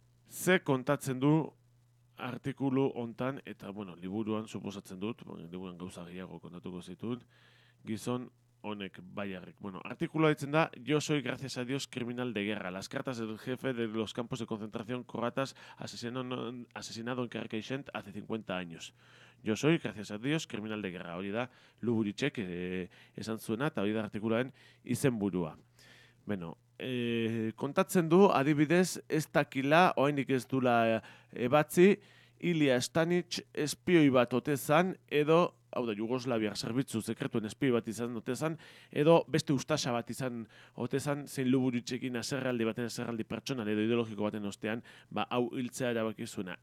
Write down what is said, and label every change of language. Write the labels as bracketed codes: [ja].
[eu] Ze kontatzen du artikulu hontan eta bueno, liburuan suposatzen dut, liburuan gauza gehiago kontatuko zituen, gizon honek Baiarrik. Bueno, artikulua ditzen da, [es] Yo soy, gracias a Dios, criminal de guerra. Las cartas del jefe de los campos de concentración croatas asesinado en Karkaixent hace 50 años. Yo soy, gracias a Dios, criminal de guerra. [eu] Hori da, Luburitzek esan zuena, eta hori da artikulaen izenburua. Bueno, kontatzen du, adibidez, ez dakila, oraindik ez dula ebatzi, Ilija Stanić espioi bat ote zan, edo, hau da, Jugoslaviar zerbitzu sekretuen espioi bat izan ote zan, edo beste ustasa bat izan ote zan, zein Luburitzekin aserraldi pertsonal edo ideologiko baten ostean, ba, hau hiltzea erabaki zuena.